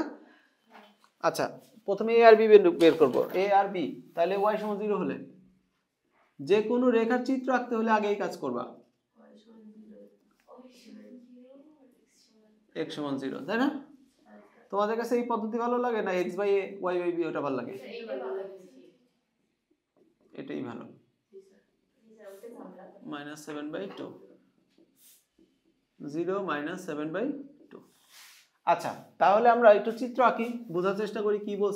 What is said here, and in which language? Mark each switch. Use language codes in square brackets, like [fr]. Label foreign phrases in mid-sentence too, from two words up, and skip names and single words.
[bn] আচ্ছা প্রথমে এ আর বি বিন্দু বের করব। এ আর বি, তাহলে y = 0 হলে যে কোনো রেখার চিত্র আঁকতে হলে আগে এই কাজ করবা। x = 0, তাই না? তোমাদের কাছে এই পদ্ধতি ভালো লাগে না x/a y/b ওটা ভালো লাগে? এটাই ভালো। -7/2, 0 -7/2। আচ্ছা তাহলে আমরা একটু চিত্র আঁকি, বোঝার চেষ্টা করি কি বলছে।